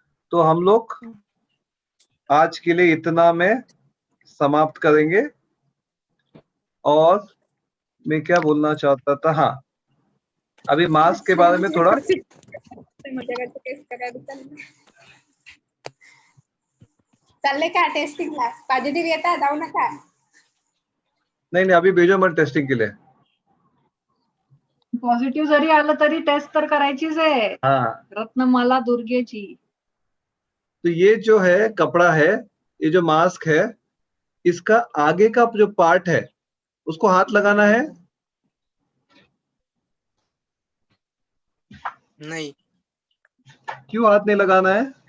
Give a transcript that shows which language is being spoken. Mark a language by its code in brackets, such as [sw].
[hi] तो हम लोग आज के लिए इतना में समाप्त करेंगे। और मैं क्या बोलना चाहता था, हाँ अभी मास्क के बारे में थोड़ा, [mr] चालले का टेस्टिंगला पॉझिटिव्ह येता जाऊ नका. [hi] नहीं नहीं अभी भेजो मत टेस्टिंग के लिए। [mr] पॉझिटिव्ह जरी आलं तरी टेस्ट तर करायचीच आहे, [hi] हाँ, [mr] रत्नमाला दुर्गेची। [hi] तो ये जो है कपड़ा है, ये जो मास्क है, इसका आगे का जो पार्ट है उसको हाथ लगाना है। नहीं। क्यों हाथ नहीं लगाना है?